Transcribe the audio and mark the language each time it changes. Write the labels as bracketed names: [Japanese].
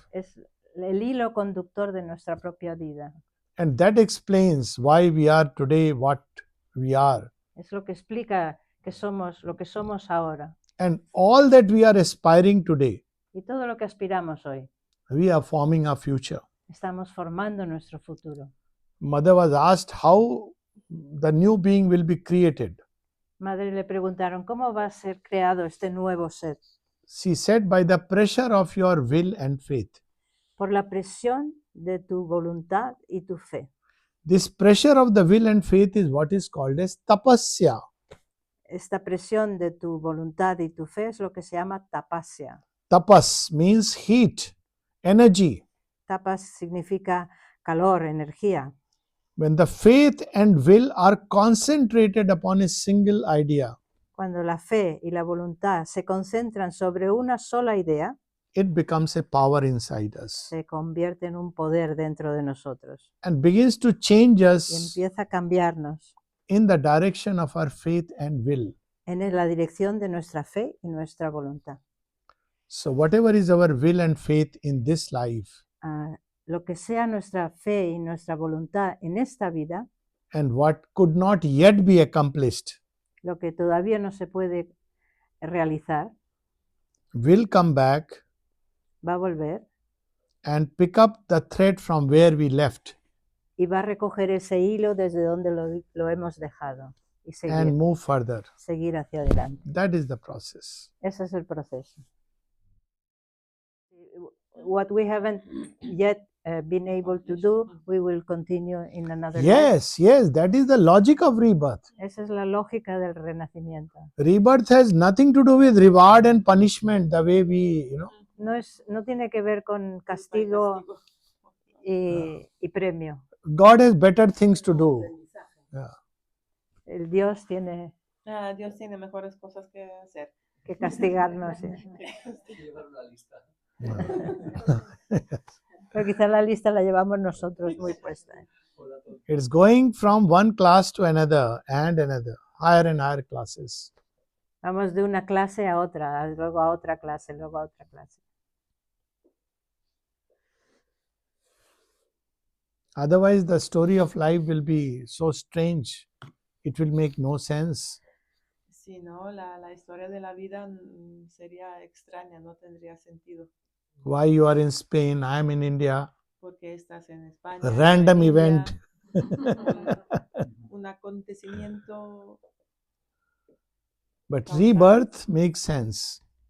[Spanish] es el hilo conductor de nuestra propia vida. [English] And that explains why we are today what we are. [Spanish] Es lo que explica que somos lo que somos ahora. [English] And all that we are aspiring today, [Spanish] Y todo lo que aspiramos hoy, [English] we are forming our future. [Spanish] estamos formando nuestro futuro. [English] Mother was asked how the new being will be created. [Spanish] Madre le preguntaron, ¿cómo va a ser creado este nuevo ser? [English] She said, by the pressure of your will and faith. [Spanish] Por la presión de tu voluntad y tu fe. [English] This pressure of the will and faith is what is called as tapasya. [Spanish] Esta presión de tu voluntad y tu fe es lo que se llama tapasya. [English] Tapas means heat, energy. [Spanish] Tapas significa calor, energía. [English] When the faith and will are concentrated upon a single idea, [Spanish] Cuando la fe y la voluntad se concentran sobre una sola idea, [English] it becomes a power inside us [Spanish] se convierte en un poder dentro de nosotros [English] and begins to change [Spanish] y [English] us [Spanish] empieza a cambiarnos [English] in the direction of our faith and will. [Spanish] en la dirección de nuestra fe y nuestra voluntad. [English] So whatever is our will and faith in this life, [Spanish] Lo que sea nuestra fe y nuestra voluntad en esta vida, [English] and what could not yet be accomplished, [Spanish] lo que todavía no se puede realizar, [English] will come back [Spanish] va a volver [English] and pick up the thread from where we left [Spanish] y va a recoger ese hilo desde donde lo hemos dejado y [English] and move further. [Spanish] seguir hacia adelante. [English] That is the process. [Spanish] Ese es el proceso. [English] What we haven't yet been able to do, we will continue in another life. Yes, that is the logic of rebirth. [Spanish] Esa es la lógica del renacimiento. [English] Rebirth has nothing to do with reward and punishment, the way we, [Spanish] No tiene que ver con castigo y premio. [English] God has better things to do. [Spanish] El Dios tiene Dios tiene mejores cosas que hacer. que castigarnos. Llevar una lista. Pero quizá la lista la llevamos nosotros muy puesta. [English] It's going from one class to another and another, higher and higher classes. [Spanish] Vamos de una clase a otra, luego a otra clase, luego a otra clase. [English] Otherwise, the story of life will be so strange, it will make no sense. [Spanish] Si no, la historia de la vida sería extraña, no tendría sentido. [English] Why you are in Spain, I am in India. [Spanish] Porque estás en España. [English] A random [Spanish] en India, [English] event. [Spanish] un acontecimiento. [English] But rebirth makes sense.